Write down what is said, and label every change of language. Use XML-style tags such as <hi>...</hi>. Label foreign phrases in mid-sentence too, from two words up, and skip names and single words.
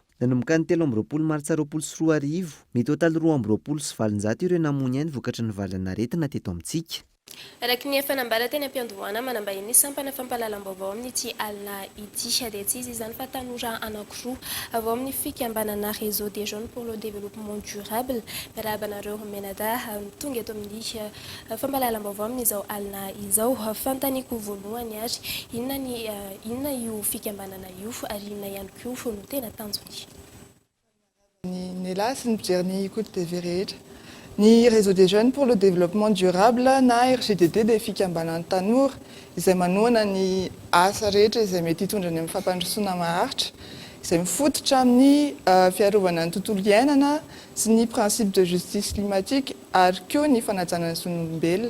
<mg>Nanomboka ny 13 Martsa 2020, mitotaly 220 ireo namony ainy vokatry ny valanaretina teto amintsika. Araky ny fanambara teny am-piandohana manambahiny ny sampana fampalalam-baovao amin'ity alina ity dia tsy izy izany fa tanora anankiroa avao amin'ny fikambanana</mg> <fr>réseau des jeunes pour le développement durable</fr> <mg>miarabanareo menada tonga eto amin'ny fampalalam-baovao amin'izao alina izao fantaniko voalohany ary inona io fikambanana io ary inona ihany koa no tena tanjony. Ny lahy sy ny mijery ny écoute TV rehetra. Ny</mg> <fr>réseau des jeunes pour le développement durable</fr> <mg>na RGDD dia fikambanan'ny tanora izay manohana ny asa rehetra izay mety hitondrany amin'ny fampandrosoana maharitra izay mifototra amin'ny fiarovana ny tontolo iainana sy ny</mg> <fr>principe de justice climatique</fr> <mg>ary koa ny fanajana ny zon'olombelona.</mg>